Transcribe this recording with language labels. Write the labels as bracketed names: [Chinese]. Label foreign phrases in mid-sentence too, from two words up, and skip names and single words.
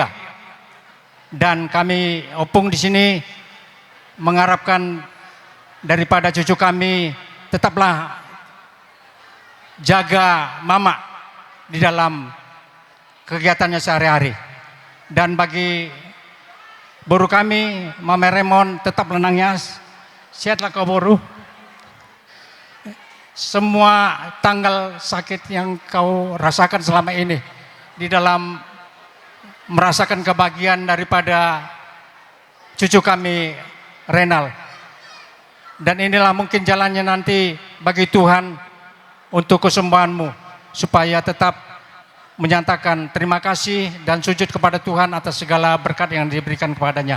[Indonesian] Dan kami Opung di sini mengharapkan daripada cucu kami tetaplah jaga mamak di dalam kegiatannya sehari-hari. Dan bagi boru kami Mama Remon tetap lenangnya, sehatlah kau boru. Semua tanggal sakit yang kau rasakan selama ini di dalam merasakan kebahagiaan daripada cucu kami Renal. Dan inilah mungkin jalannya nanti bagi Tuhan untuk kesembuhanmu supaya tetap menyatakan terima kasih dan sujud kepada Tuhan atas segala berkat yang diberikan kepadanya.